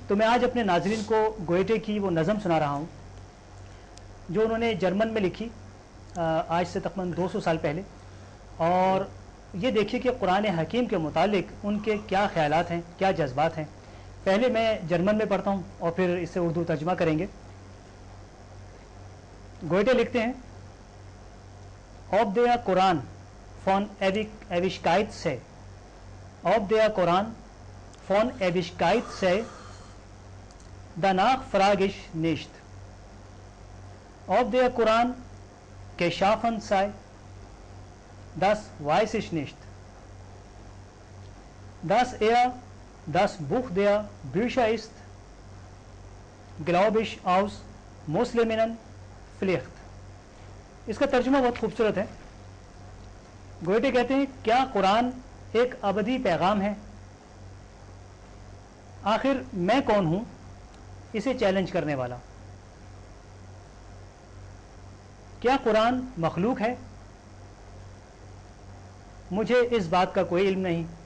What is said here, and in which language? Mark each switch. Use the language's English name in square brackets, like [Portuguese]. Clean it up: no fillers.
[Urdu] تو میں آج اپنے ناظرین کو گوئٹے کی وہ نظم سنا رہا ہوں جو انہوں نے جرمن میں لکھی آج سے تقریباً 200 سال پہلے. اور یہ دیکھیے کہ قرآن حکیم کے متعلق ان کے کیا خیالات ہیں، کیا جذبات ہیں. پہلے میں جرمن میں پڑھتا ہوں اور پھر اس سے اردو ترجمہ کریں گے. گوئٹے لکھتے ہیں: [German] Ob der Koran von Ewigkeit sei, ob der Koran von Ewigkeit sei, danach frage ich nicht. Ob der Koran geschaffen sei, das weiß ich nicht. Dass das Buch der Bücher ist, glaube ich aus Musliminnen Pflicht. [Urdu] اس کا ترجمہ بہت خوبصورت ہے. Goethe کہتے ہیں کیا قرآن ایک ابدی پیغام ہے؟ آخر میں کون ہوں اسے چیلنج کرنے والا؟ کیا قرآن مخلوق ہے؟ مجھے اس بات کا کوئی علم نہیں.